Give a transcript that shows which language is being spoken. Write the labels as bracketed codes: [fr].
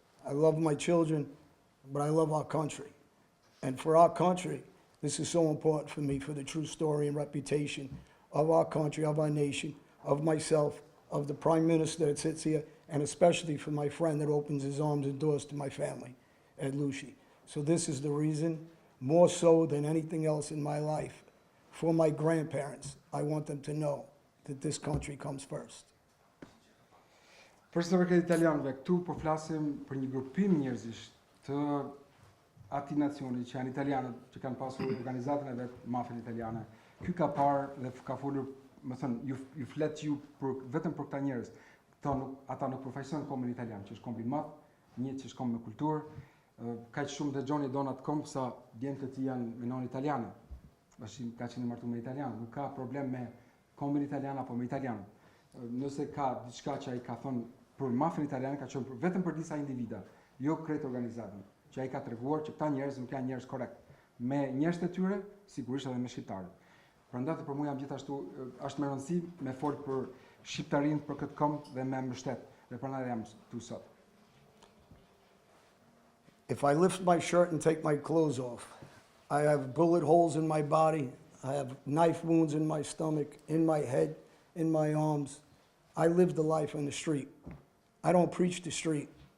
[en] I love my children, but I love our country. And for our country, this is so important for me, for the true story and reputation of our country, of our nation, of myself, of the Prime Minister that sits here, and especially for my friend that opens his arms and doors to my family at Lucy. So this is the reason, more so than anything else in my life, for my grandparents, I want them to know that this country comes first. [sq] Për së përket italianëve, këtu po flasim për një grupim njerëzish të atij nacioni që janë italianët, që kanë pasur organizatën e vet, mafian italiane. Ky ka parë dhe ka folur, më thënë, ju flet ju vetëm për këta njerëz. Ata nuk përfaqësojnë kombin italian, që është kombi i madh, një që është komb me kulturë. Kaq shumë dhe Johnny don atë komb sa djemtë e tij janë me non italiane. Bashim ka qenë martuar me italian, nuk ka problem me kombin italian apo me italian. Nëse ka diçka që ai ka thonë për mafian italiane, ka qenë vetëm për disa individa, jo krejt organizatën. që ai ka treguar që këta njerëz nuk janë njerëz korrekt. Me njerëzit e tyre, sigurisht edhe me shqiptarët. Prandaj për mua jam gjithashtu është me rëndësi me fol për shqiptarinë për këtë këmbë dhe me mbështet. Dhe prandaj jam këtu sot. [en] If I lift my shirt and take my clothes off, I have bullet holes in my body, I have knife wounds in my stomach, in my head, in my arms. I live the life on the street. I don't preach the street.